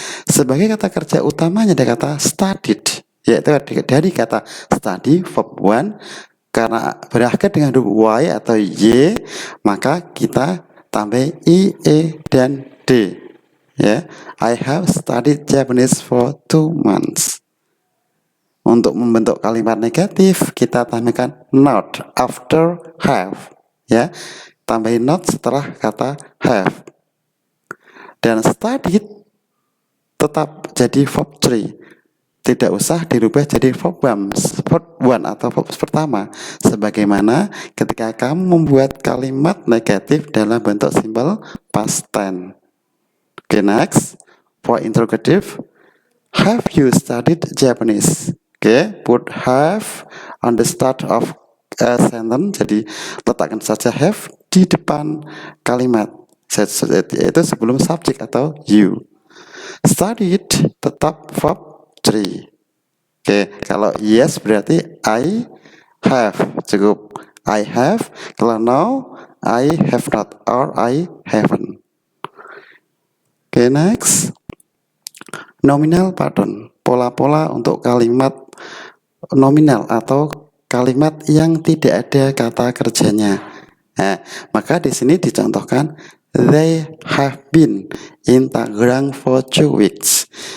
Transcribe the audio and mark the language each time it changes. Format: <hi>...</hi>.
<id>Sebagai kata kerja utamanya ada kata studied, yaitu dari kata study verb 1, karena berakhir dengan huruf y atau y, maka kita tambah i, e, dan d.</id> <en>Ya, I have studied Japanese for 2 months.</en> <id>Untuk membentuk kalimat negatif, kita tambahkan</id> <en>not after have.</en> <id>Ya, tambahin not setelah kata have. Dan studied tetap jadi verb 3. Tidak usah dirubah jadi verb 1 atau verb pertama, sebagaimana ketika kamu membuat kalimat negatif dalam bentuk simple past tense.</id> <en>Oke, next, for interrogative, have you studied Japanese? Oke, put have on the start of a sentence.</en> <id>Jadi letakkan saja have di depan kalimat, yaitu sebelum subjek atau you. Studied tetap verb 3. Oke, kalau yes berarti</id> <en>I have,</en> <id>cukup I have. Kalau</id> <en>no, I have not or I haven't.</en> <id>Oke,</id> <en>next, nominal pattern,</en> <id>pola-pola untuk kalimat nominal atau kalimat yang tidak ada kata kerjanya. Nah, maka di sini dicontohkan</id> <en>they have been in Tangerang for 2 weeks.</en>